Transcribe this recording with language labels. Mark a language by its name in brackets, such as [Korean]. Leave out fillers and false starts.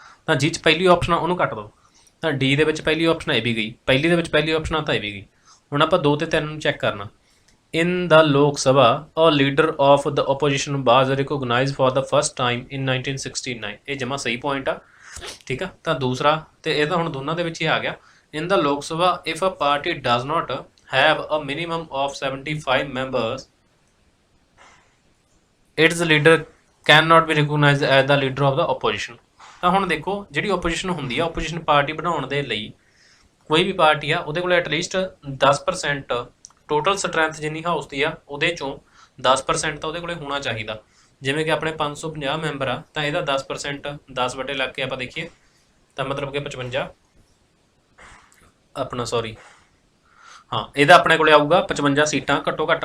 [Punjabi] ਤਾਂ ਜਿਹ 'ਚ ਪਹਿਲੀ ਆਪਸ਼ਨ ਆ ਉਹਨੂੰ ਕੱਟ ਦਿਓ। ਤਾਂ ਡੀ ਦੇ ਵਿੱਚ ਪਹਿਲੀ ਆਪਸ਼ਨ ਇਹ ਵੀ ਗਈ, ਪਹਿਲੀ ਦੇ ਵਿੱਚ ਪਹਿਲੀ ਆਪਸ਼ਨ ਆ ਤਾਂ ਇਹ ਵੀ ਗਈ। ਹੁਣ ਆਪਾਂ 2 ਤੇ 3 ਨੂੰ ਚੈੱਕ ਕਰਨਾ। [English] In the Lok Sabha a leader of the opposition was recognized for the first time in 1969। [Punjabi] ਇਹ ਜਮਾ ਸਹੀ ਪੁਆਇੰਟ ਆ। ਠੀਕ ਆ, ਤਾਂ ਦੂਸਰਾ ਤੇ ਇਹ ਤਾਂ ਹੁਣ ਦੋਨਾਂ ਦੇ ਵਿੱਚ ਹੀ ਆ ਗਿਆ। [English] In the Lok Sabha, if a party does not have a minimum of 75 members, its leader cannot be recognized as the leader of the opposition। [Punjabi] ਤਾਂ ਹੁਣ ਦੇਖੋ, ਜਿਹੜੀ opposition ਹੁੰਦੀ ਆ, opposition ਪਾਰਟੀ ਬਣਾਉਣ ਦੇ ਲਈ ਕੋਈ ਵੀ ਪਾਰਟੀ ਆ ਉਹਦੇ ਕੋਲ ਐਟਲੀਸਟ 10% ਟੋਟਲ ਸਟਰੈਂਥ ਜਿੰਨੀ ਹਾਊਸ ਦੀ ਆ ਉਹਦੇ ਚੋਂ 10% ਤਾਂ ਉਹਦੇ ਕੋਲੇ ਹੋਣਾ ਚਾਹੀਦਾ। ਜਿਵੇਂ ਕਿ ਆਪਣੇ 550 ਮੈਂਬਰ ਆ, ਤਾਂ ਇਹਦਾ 10% 10 ਵਟੇ ਲੱਗ ਕੇ ਆਪਾਂ ਦੇਖੀਏ ਤਾਂ ਮਤਲਬ ਕਿ 55 ਆਪਣਾ ਹਾਂ, ਇਹਦਾ ਆਪਣੇ ਕੋਲੇ ਆਊਗਾ 55 ਸੀਟਾਂ ਘੱਟੋ ਘੱਟ।